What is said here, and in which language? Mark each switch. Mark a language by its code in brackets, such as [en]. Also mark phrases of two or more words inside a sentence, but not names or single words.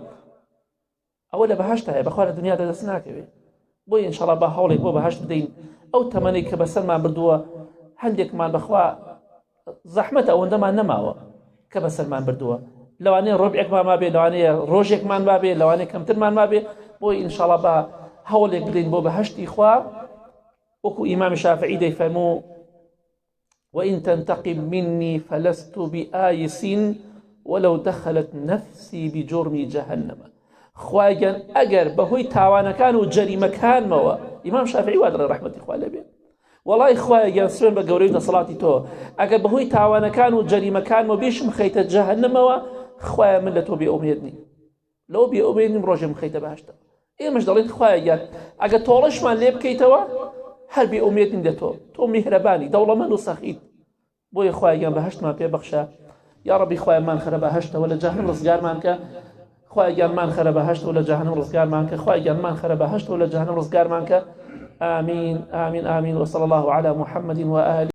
[ckb] ئەوە لە بەهەشت هەیە بەخوا لە دنیادا دەست ناکەوێت بۆیە ئینشەڵڵا با هەوڵێک بۆ بەهەشت بدەین ئەو تەمەنەی کە بەسەرمان بردووە هەندێکمان بەخوا زەحمەتە ئەوەندەمان نەماوە کە بەسەرمان بردووە لەوانەیە ڕۆبعێکمان مابێ لەوانەیە ڕۆژێکمان مابێ لەوانەیە کەمترمان مابێ بۆی ئینشەڵڵا با هەوڵێک بدەین بۆ بەهەشتی خوا وەکو ئیمامی شافعی دەیفەرموو [ar] وإن تنتقم مني فلست بآيس ولو دخلت نفسي بجرم جهنم [ckb] خوای گەن ئەگەر بەهۆی تاوانەکان و جەریمەکانمەوە ئیمام شافعی وا دەڵێ ڕەحمەتی خوا لێبێ وەڵای خوای گەن سوێن بە گەورەی دەسەڵاتی تۆ ئەگەر بەهۆی تاوانەکان و جەریمەکانمەوە بێشم خەیتە جەهەنەمەوە خوایە من لە تۆ بێئومێد نیم لەوە بێئومێد نیم ڕۆژێم خەیتە بەهەشتە ئێمەش دەڵێن خوای گەن ئەگەر تۆڵەشمان لێ بکەیتەوە هەر بێئومێد نیم لە تۆ میهرەبانی دەوڵەمەند و سەخیت بۆیە خوای گەن بەهەشتمان پێ بەخشە یا ڕەبی خوایمان خەرە بە هەشتەوە لە جەهەنەم ڕزگارمان کە، خوای گیانمان خەرە بە هەشتەوە لە جەهەنەم ڕزگارمان کە، خوای گیانمان خەرە بە هەشتەوە لە جەهەنەم ڕزگارمان کە. [ar] آمين آمين آمين وصلى الله على محمد وآله